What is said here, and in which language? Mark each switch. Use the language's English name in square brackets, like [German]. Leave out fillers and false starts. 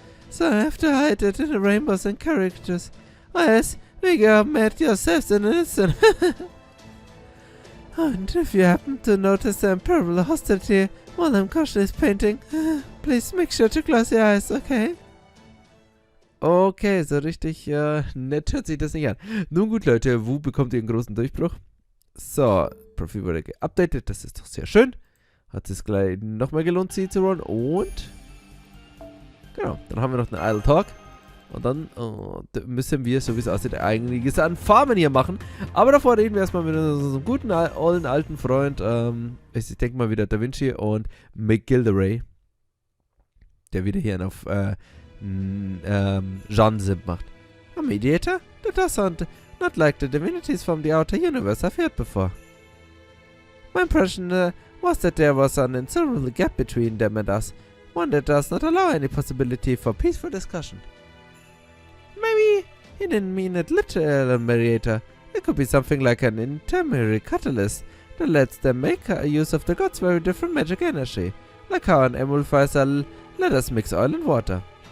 [English] So I have to hide it in the rainbows and characters. Oh yes, we got mad yourselves in an instant. And if you happen to notice the imperable hostility while I'm cautiously painting, please make sure to close your eyes, okay? [German] Okay, so richtig nett hört sich das nicht an. Nun gut, Leute, wo bekommt ihr einen großen Durchbruch? So, Profil wurde geupdatet, das ist doch sehr schön. Hat es gleich nochmal gelohnt, sie zu rollen. Und genau, dann haben wir noch einen Idle Talk. Und dann müssen wir, so wie es aussieht, einiges an Farmen hier machen. Aber davor reden wir erstmal mit unserem guten, alten Freund, ich denke mal wieder Da Vinci und McGilderay, der wieder hier auf Jean Sim macht. [English] A mediator? That doesn't not like the divinities from the outer universe I've heard before. My impression was that there was an insuperable gap between them and us, one that does not allow any possibility for peaceful discussion. Maybe he didn't mean it literal mediator. It could be something like an intermediary catalyst that lets them make use of the gods' very different magic energy, like how an emulsifier let us mix oil and water.